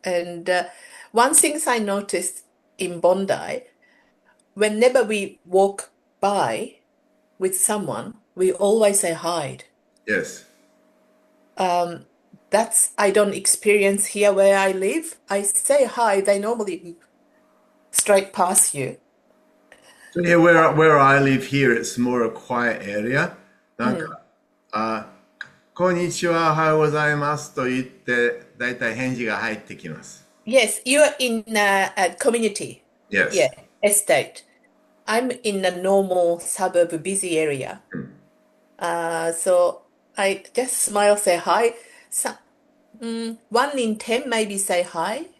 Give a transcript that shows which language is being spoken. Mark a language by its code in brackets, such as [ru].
[en] And one thing I noticed in Bondi, whenever we walk by with someone, we always say hi. Yes. Um, that's I don't experience here where I live. I say hi, they normally straight past you. So yeah, where I live here, it's more a quiet area. [ja] なんか、 Mm. あ、こんにちは、おはようございますと言って、だいたい返事が入ってきます。 [en] Yes, you're in a community. Yeah, Yes. estate. I'm in a normal suburb, busy area. So I just smile, say hi. So, 1 in 10 maybe say hi